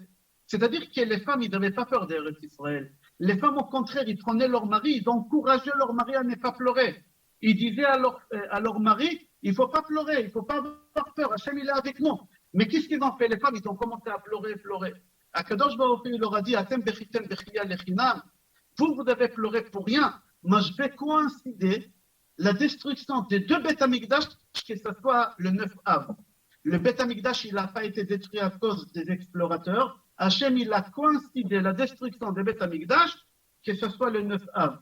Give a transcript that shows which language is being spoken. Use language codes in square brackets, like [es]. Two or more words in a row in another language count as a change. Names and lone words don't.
[fr] C'est-à-dire que les femmes, ils n'avaient pas peur d'Eretz Israël. Les femmes, au contraire, ils prenaient leur mari, ils encourageaient leur mari à ne pas pleurer. Ils disaient à leur mari, Il ne faut pas pleurer, il ne faut pas avoir peur. Hachem, il est avec nous. Mais qu'est-ce qu'ils ont fait? Les femmes, ils ont commencé à pleurer, pleurer. [he] הקדוש ברוך הוא, [fr] il leur a dit, [he] אתם בכיתם בכיה לחנם. [fr] Vous avez pleuré pour rien. Moi, je vais coïncider la destruction des deux [he] בית המקדש, [fr] que ce soit le 9 Av. Le [he] בית המקדש, [fr] il n'a pas été détruit à cause des explorateurs. Hachem, il a coïncidé la destruction des [he] בית המקדש, [fr] que ce soit le 9 Av.